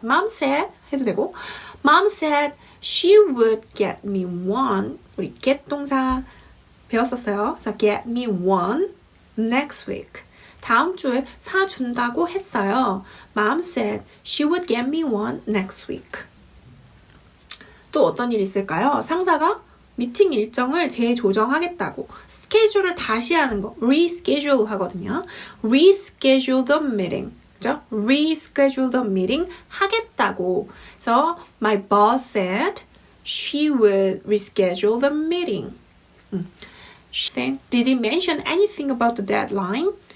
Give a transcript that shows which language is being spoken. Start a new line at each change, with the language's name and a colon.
English: Mom said
Korean: 해도 되고
English: Mom said she would get me one.
Korean: 우리 get 동사 배웠었어요. 그래서
English: get me one next week.
Korean: 다음 주에 사준다고 했어요.
English: Mom said she would get me one next week.
Korean: 또 어떤 일이 있을까요? 상사가 미팅 일정을 재조정하겠다고 스케줄을 다시 하는 거
English: reschedule
Korean: 하거든요.
English: reschedule the meeting.
Korean: 그죠?
English: reschedule the meeting
Korean: 하겠다고. 그래서
English: my boss said she would reschedule the meeting. Did he mention anything about the deadline?